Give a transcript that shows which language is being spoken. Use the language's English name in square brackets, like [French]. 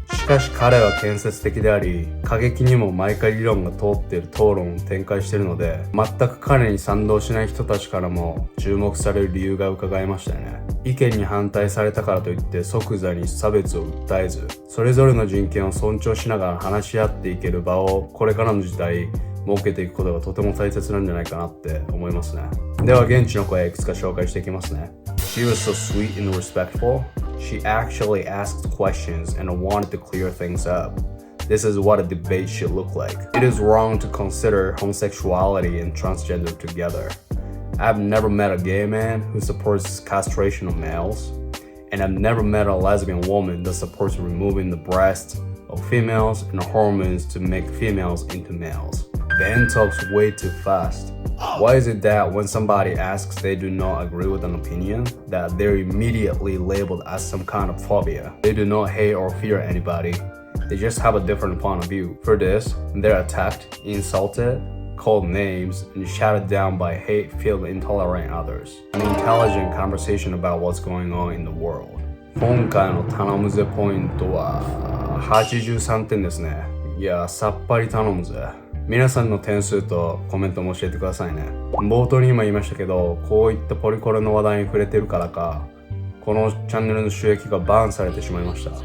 [Japanese] しかし彼は建設的であり、過激にも毎回理論が通っている討論を展開しているので、全く彼に賛同しない人たちからも注目される理由が伺えましたよね。意見に反対されたからといって即座に差別を訴えず、それぞれの人権を尊重しながら話し合っていける場をこれからの時代設けていくことがとても大切なんじゃないかなって思いますね。では現地の声いくつか紹介していきますね。 [English] She was so sweet and respectful. She actually asked questions and wanted to clear things up. This is what a debate should look like. It is wrong to consider homosexuality and transgender together. I've never met a gay man who supports castration of males, and I've never met a lesbian woman that supports removing the breasts of females and hormones to make females into males. Ben talks way too fast. Why is it that when somebody asks they do not agree with an opinion, that they're immediately labeled as some kind of phobia? They do not hate or fear anybody. They just have a different point of view. For this, they're attacked, insulted, called names, and shouted down by hate-filled intolerant others. An intelligent conversation about what's going on in the world. [Japanese] 今回の頼むぜポイントは83点ですね。いや、さっぱり頼むぜ。皆さんの点数とコメントも教えてくださいね。冒頭に今言いましたけど、こういったポリコレの話題に触れてるからか、このチャンネルの収益がバーンされてしまいました。